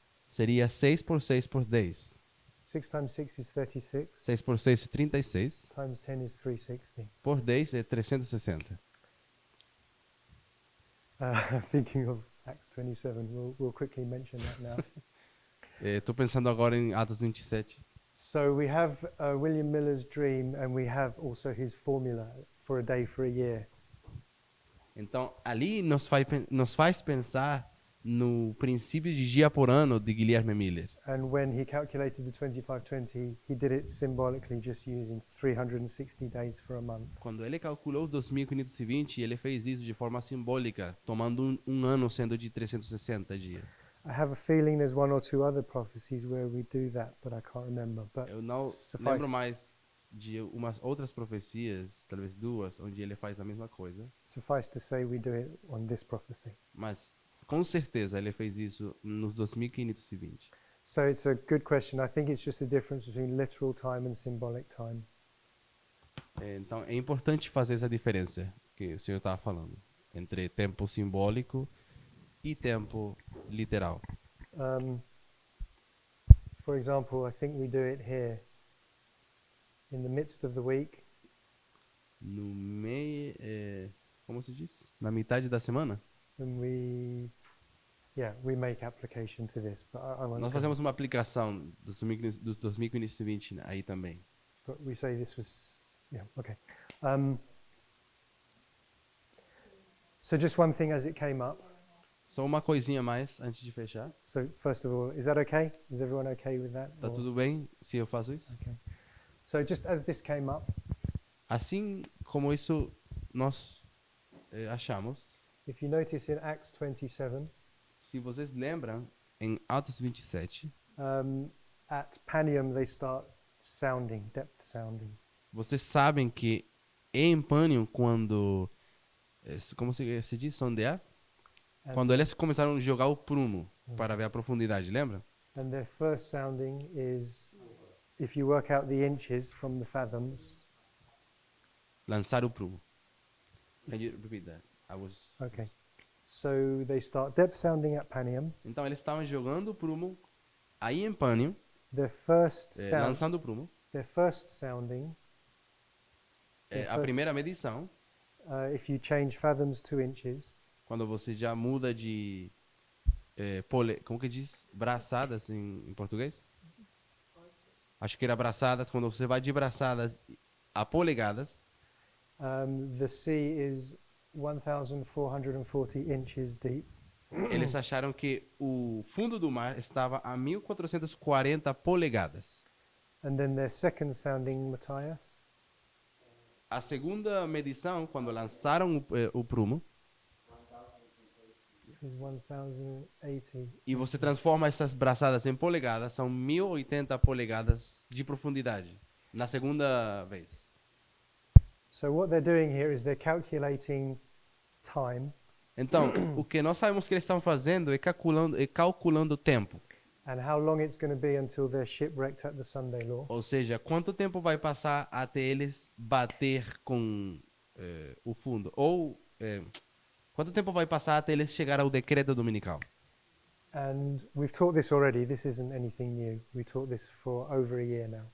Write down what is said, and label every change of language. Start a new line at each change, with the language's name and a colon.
Portuguese: seria 6 por 6 por 10.
English: 6 times 6 is 36.
Portuguese: 6 por 6 é 36.
English: Times 10 is 360.
Portuguese: Por 10 é 360.
English: Thinking of Acts 27, we'll quickly mention that now.
Portuguese: Estou pensando agora em Atos 27.
English: So we have William Miller's dream, and we have also his formula for a day for a year.
Portuguese: Então, ali nos faz pensar no princípio de dia por ano de Guilherme Miller.
English: And when he calculated the 2520, he did it symbolically, just using 360 days for a month.
Portuguese: Quando ele calculou os 2520, ele fez isso de forma simbólica, tomando um ano sendo de 360 dias.
English: I have a feeling there's one or two other prophecies where we do that, but I can't remember. But
Portuguese: Eu não
English: suffice,
Portuguese: lembro mais de umas outras profecias, talvez duas, onde ele faz a mesma coisa,
English: suffice to say we do it on this prophecy.
Portuguese: mas com certeza ele fez isso nos 2520.
English: So it's a good question. I think it's just the difference between literal time and symbolic time.
Portuguese: Então é importante fazer essa diferença que o senhor estava falando entre tempo simbólico e tempo literal.
English: For example, I think we do it here. In the midst of the week,
Portuguese: No meio, como se diz? Na metade da semana?
English: when we make application to this, but I won't.
Portuguese: Nós
English: go-
Portuguese: fazemos uma aplicação dos 2520 aí também.
English: But we say this was, okay. So just one thing as it came up.
Portuguese: Só uma coisinha a mais antes de fechar.
English: So first of all, is that okay? Is everyone okay with that?
Portuguese: Tá
English: Or-
Portuguese: tudo bem se eu faço isso?
English: Okay. So just as this came up,
Portuguese: Assim como isso nós achamos,
English: if you notice in Acts 27,
Portuguese: se vocês lembram, em Atos 27,
English: at Panium they start sounding, depth sounding.
Portuguese: vocês sabem que em Pânium, quando, como se diz, sondear?
English: And,
Portuguese: Quando eles começaram a jogar o prumo para ver a profundidade, lembra?
English: and their first sounding is, if you work out the inches from the fathoms,
Portuguese: Lançar o prumo.
English: Can you repeat that? okay. So they start depth sounding at Panium.
Portuguese: Então eles estavam jogando o prumo aí em Pânium,
English: Their first sound,
Portuguese: lançando o prumo.
English: their first sounding,
Portuguese: A primeira medição,
English: if you change fathoms to inches,
Portuguese: quando você já muda de como que diz? Braçadas em português? Acho que era braçadas. Quando você vai de braçadas a polegadas,
English: the sea is 1,440 inches deep.
Portuguese: eles acharam que o fundo do mar estava a 1440 polegadas.
English: And then their second sounding, Matthias,
Portuguese: A segunda medição, quando lançaram o prumo,
English: is 1,080.
Portuguese: e você transforma essas braçadas em polegadas, são 1080 polegadas de profundidade. Na segunda vez.
English: So what they're doing here is they're calculating time,
Portuguese: Então, o que nós sabemos que eles estão fazendo é calculando o tempo.
English: and how long it's going to be until they're shipwrecked at the Sunday Law.
Portuguese: Ou seja, quanto tempo vai passar até eles bater com o fundo? Ou quanto tempo vai passar até eles chegar ao decreto dominical?
English: And we've taught this already. This isn't anything new. We taught this for over a year now.